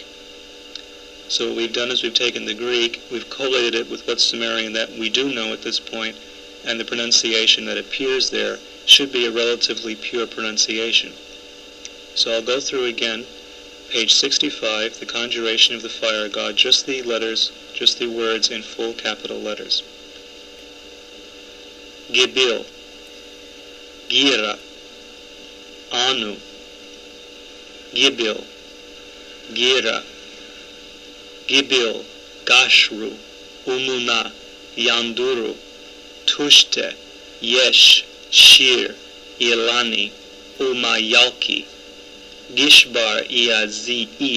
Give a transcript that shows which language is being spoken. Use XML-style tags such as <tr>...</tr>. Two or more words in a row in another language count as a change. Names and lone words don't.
<en>So what we've done is we've taken the Greek, we've collated it with what's Sumerian that we do know at this point, and the pronunciation that appears there should be a relatively pure pronunciation. So I'll go through again, page 65, the conjuration of the fire god, just the letters, just the words in full capital letters. Gibil, Gira, Anu, Gibil, Gira, Gibil, Gashru, Umuna, Yanduru, Tushte, Yesh, Shir, Ilani, Umayalki, Gishbar, Iazi,</en>